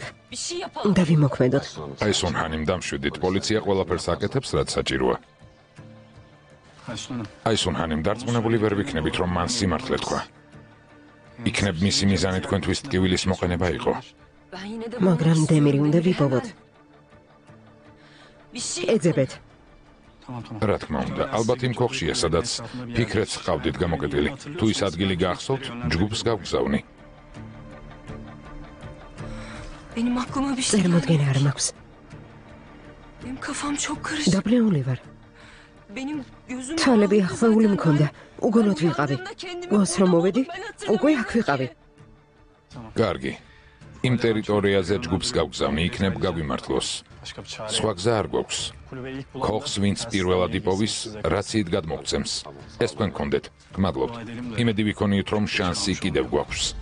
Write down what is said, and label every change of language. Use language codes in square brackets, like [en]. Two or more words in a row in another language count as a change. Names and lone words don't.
[tr] Bir şey yapalım. [ka] უნდა ვიმოქმედოთ. აი სუნჰანიმ დამშვიდით, პოლიცია ყველაფერს აკეთებს, რაც საჭიროა. აი სუნჰანიმ დარწმუნებული ვერ ვიქნებით, რომ მან სიმართლე თქვა. იქნებ მისი მიზანი თქვენთვის ტკივილის მოყენება იყო. [tr] Ben yine de [ka] მაგრამ დემირი უნდა ვიპოვოთ. [tr] bir şey [ka] ეძებეთ. რა თქმა უნდა, ალბათ იმ ქოხშია, სადაც ფიქრებს ჰყავდით გამოკეტილი. თუ ის ადგილი გახსოვთ, ჯგუფს გავგზავნი. [tr] Benim aklıma bir şey geldi. [ka] წარმოდგენა არ მაქვს. [tr] Benim kafam çok karışık. [ka] დაბლეული ვარ. [tr] Benim gözüm [ka] თვალები [tr] bağlı [ka] ახვეული [tr] zaten. [ka] მქონდა. უგონოდ [tr] Ben [ka] ვიყავი. [tr] uyandığımda kendimi [ka] გონს რომ მოვედი, [tr] bulamadım, ben [ka] უკვე [tr] hatırlamıyorum. [ka] აქ ვიყავი. კარგი. იმ ტერიტორიაზე ჯგუფს გავგზავნი, იქნებ გაგვიმართლოს. სხვა გზა არ გვაქვს. ქოხს ვინც პირველად იპოვის, რაც იქ გადმოგცემს. ეს თქვენ გქონდეთ. გმადლობთ. იმედი ვიქონიოთ, რომ შანსი კიდევ გვაქვს.